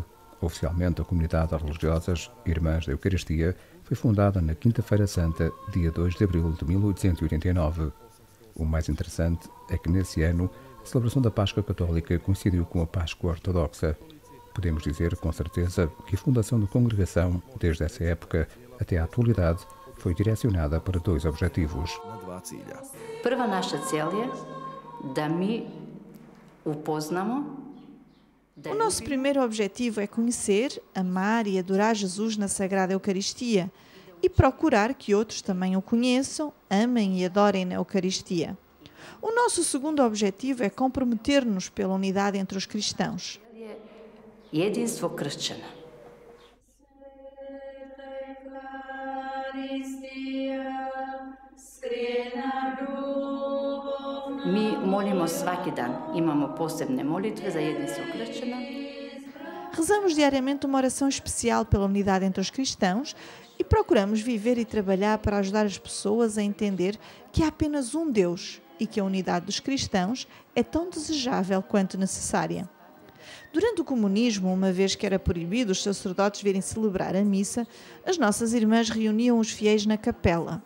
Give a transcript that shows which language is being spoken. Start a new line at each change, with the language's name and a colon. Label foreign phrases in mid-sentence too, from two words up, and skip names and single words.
Portuguese: Oficialmente, a comunidade de religiosas Irmãs da Eucaristia foi fundada na Quinta-feira Santa, dia 2 de abril de 1889. O mais interessante é que, nesse ano, a celebração da Páscoa Católica coincidiu com a Páscoa Ortodoxa. Podemos dizer, com certeza, que a fundação da congregação, desde essa época até à atualidade, foi direcionada para 2 objetivos.
Croatian: Prva naša cilj je da mi upoznamo.
Portuguese: O nosso primeiro objetivo é conhecer, amar e adorar Jesus na Sagrada Eucaristia e procurar que outros também o conheçam, amem e adorem na Eucaristia. O nosso segundo objetivo é comprometer-nos pela unidade entre os cristãos.
Croatian: Jedinstvo kršćana. Mi molimo svaki dan, imamo posebne molitve za jedinstvo kršćana.
Portuguese: Rezamos diariamente uma oração especial pela unidade entre os cristãos e procuramos viver e trabalhar para ajudar as pessoas a entender que há apenas um Deus e que a unidade dos cristãos é tão desejável quanto necessária. Durante o comunismo, uma vez que era proibido os sacerdotes virem celebrar a missa, as nossas irmãs reuniam os fiéis na capela.